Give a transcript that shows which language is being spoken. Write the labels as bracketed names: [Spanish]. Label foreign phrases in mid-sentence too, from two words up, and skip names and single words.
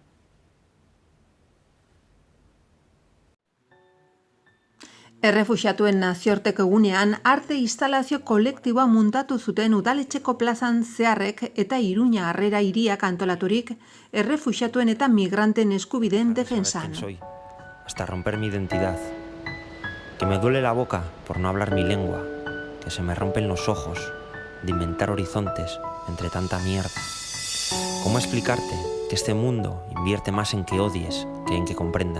[Basque] Errefuxiatuen nazioarteko egunean arte instalazio kolektiboa muntatu zuten udaletxeko plazan zeharrek eta Iruña Harrera hiriak antolaturik errefuxiatuen eta migranten eskubideen defensan. [Spanish] Hasta romper mi identidad. Que me duele la boca por no hablar mi lengua, que se me rompen los ojos de inventar horizontes entre tanta mierda. ¿Cómo explicarte que este mundo invierte más en que odies que en que comprendas?